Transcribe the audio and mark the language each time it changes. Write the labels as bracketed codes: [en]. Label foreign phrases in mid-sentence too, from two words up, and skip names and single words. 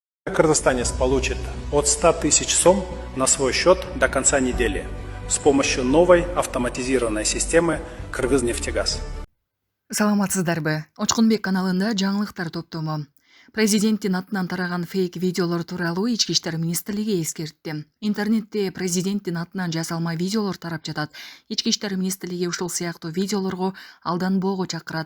[ru] Кыргызстанец получит от 100 тысяч сом на свой счет до конца недели с помощью новой автоматизированной системы «Кыргызнефтегаз». [ky] Саламатсыздарбы. Очкунбек каналында жаңылыктар топтому. Президенттин атынан тараган фейк видеолор тууралуу Ички иштер министрлиги эскертти. Интернетте президенттин атынан жасалма видеолор тарап жатат. Ички иштер министрлиги ушул сыяктуу видеолорго алданбоого чакырат.